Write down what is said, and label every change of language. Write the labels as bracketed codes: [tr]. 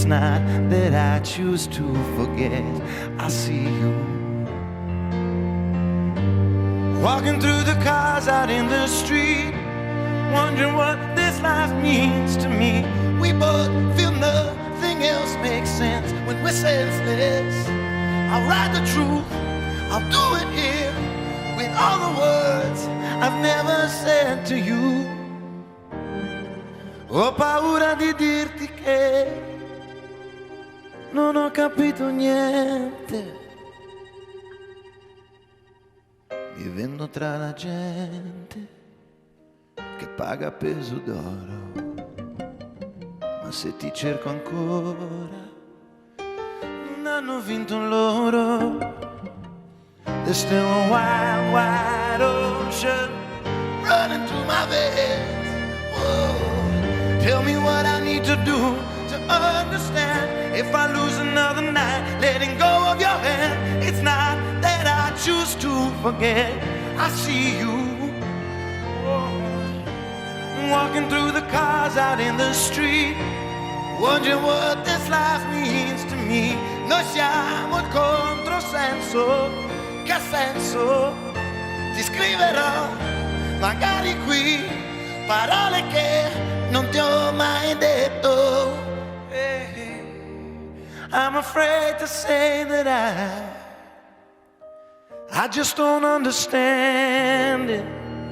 [en] It's not that I choose to forget. I see you walking through the cars out in the street, wondering what this life means to me. We both feel nothing else makes sense when we're senseless. I'll write the truth, I'll do it here with all the words I've never said to you. [it] Ho paura di dirti che non ho capito niente. Mi vendo tra la gente che paga a peso d'oro. Ma se ti cerco ancora, non hanno vinto loro. [en] There's still a wide, wide ocean running through my veins. Whoa. Tell me what I need to do to understand. If I lose another night letting go of your hand, it's not that I choose to forget. I see you walking through the cars out in the street, wondering what this life means to me. [it] Noi siamo il controsenso. Che senso? Ti scriverò, magari qui, parole che non ti ho mai detto. [en] I'm afraid to say that I just don't understand it.